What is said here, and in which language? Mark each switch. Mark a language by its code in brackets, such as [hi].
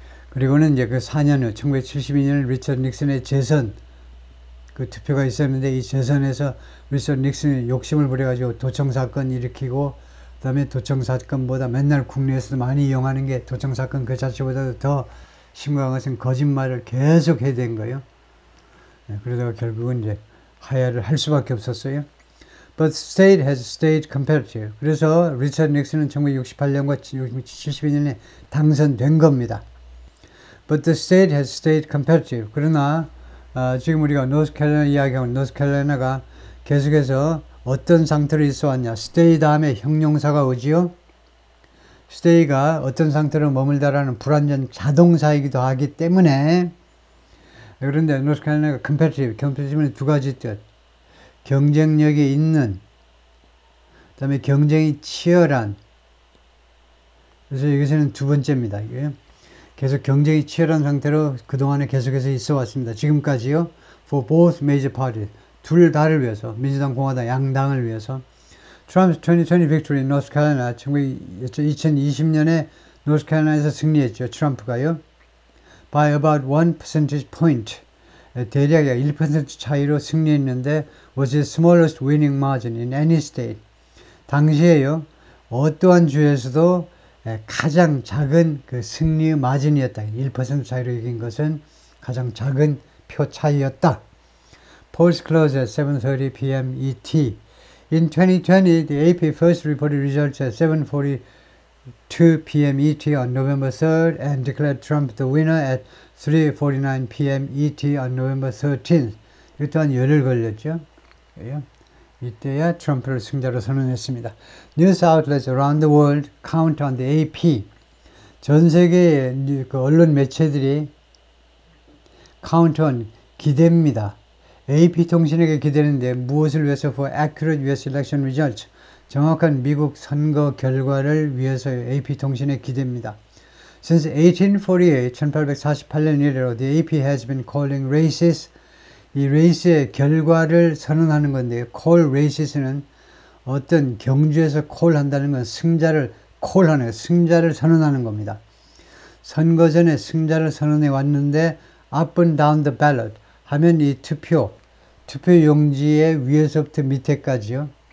[ko] 그리고는 이제 그 4년 후 1972년 리처드 닉슨의 재선 그 투표가 있었는데 이 재선에서 리처드 닉슨이 욕심을 부려가지고 도청 사건 일으키고 그다음에 도청 사건보다 맨날 국내에서도 많이 이용하는 게 도청 사건 그 자체보다도 더 심각한 것은 거짓말을 계속 해야 된 거예요. 그러다가 결국은 이제 하야를 할 수밖에 없었어요. [en] But state has stayed competitive. [ko] 그래서 리처드 닉슨은 1968년과 1972년에 당선된 겁니다. [en] But the state has stayed competitive. [ko] 그러나 지금 우리가 노스캐롤라이나 이야기하고 노스캐롤라이나가 계속해서 어떤 상태로 있어 왔냐. stay 다음에 형용사가 오지요. stay가 어떤 상태로 머물다라는 불완전 자동사이기도 하기 때문에 그런데 노스캐롤라이나가 competitive는 두 가지 뜻. 경쟁력이 있는, 그 다음에 경쟁이 치열한. 그래서 여기서는 두 번째입니다. 이게 계속 경쟁이 치열한 상태로 그동안에 계속해서 있어 왔습니다. 지금까지요. [en] For both major parties. [ko] 둘 다를 위해서. 민주당, 공화당, 양당을 위해서. [en] Trump's 2020 victory in North Carolina. [ko] 2020년에 노스캐롤라이나에서 승리했죠. 트럼프가요. [en] By about 1 percentage point. [ko] 대략 1% 차이로 승리했는데 [en] was the smallest winning margin in any state. [ko] 당시에요. 어떠한 주에서도 가장 작은 그 승리의 마진이었다. 1% 차이로 이긴 것은 가장 작은 표 차이였다. [en] Polls closed at 7:30 p.m. ET. In 2020, the AP first reported results at 7:42 p.m. ET on November 3rd and declared Trump the winner at 3:49 p.m. ET on November 13th. [ko] 이 또한 열흘 걸렸죠. 이때야 트럼프를 승자로 선언했습니다. [en] News outlets around the world count on the AP. [ko] 전 세계의 그 언론 매체들이 count on, 기대입니다. AP 통신에게 기대는데 무엇을 위해서? [en] For accurate US election results. [ko] 정확한 미국 선거 결과를 위해서요. AP 통신에 기대입니다. [en] Since 1848, [ko] 1848년 이래로 [en] the AP has been calling races. [ko] 이 레이스의 결과를 선언하는 건데요. call races는 어떤 경주에서 call 한다는 건 승자를 call하는, 승자를 선언하는 겁니다. 선거 전에 승자를 선언해 왔는데 [en] up and down the ballot [ko] 하면 이 투표 용지의 위에서부터 밑에까지요.